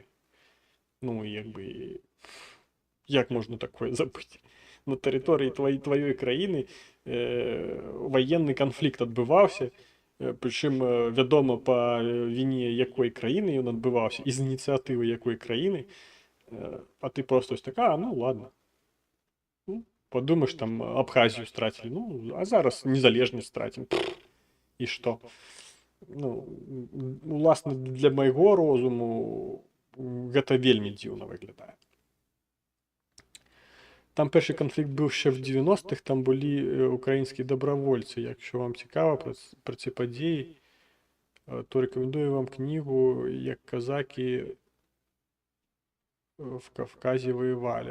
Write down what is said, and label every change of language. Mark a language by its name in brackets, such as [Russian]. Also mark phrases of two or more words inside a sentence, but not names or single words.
[Belarusian] Ну, і як бы, як можна такое забыць? На тэрыторыі тваёй краіны ваенны канфлікт адбываўся, прычым вядома па віне якой краіны ён адбываўся і з ініцыятывы якой краіны, а ты [Ukrainian] просто ось така, [Belarusian] ну ладно, ну, подумаеш, там Абхазію страцілі, ну а зараз незалежнасць страцім, і што? Ну, уласна, для майго розуму гэта вельмі дзіўна выглядае. [Ukrainian] Там перший конфлікт був ще в 90-х, там були українські добровольці. Якщо вам цікаво про ці події, то рекомендую вам книгу «Як козаки в Кавказі воювали».